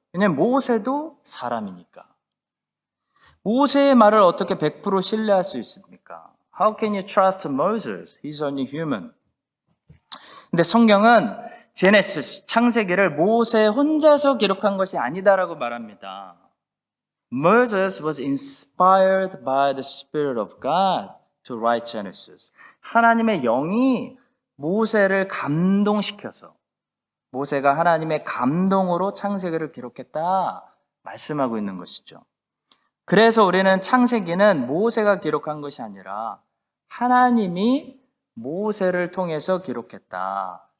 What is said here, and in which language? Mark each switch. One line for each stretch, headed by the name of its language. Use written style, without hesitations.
Korean: 왜냐하면 모세도 사람이니까. 모세의 말을 어떻게 100% 신뢰할 수 있습니까?
English: How can you trust Moses? He's only human.
Korean: 근데 성경은 제네시스, 창세기를 모세 혼자서 기록한 것이 아니다라고 말합니다.
English: Moses was inspired by the Spirit of God to write Genesis.
Korean: 하나님의 영이 모세를 감동시켜서 모세가 하나님의 감동으로 창세기를 기록했다 말씀하고 있는 것이죠. 그래서 우리는 창세기는 모세가 기록한 것이 아니라 하나님이 모세를 통해서 기록했다.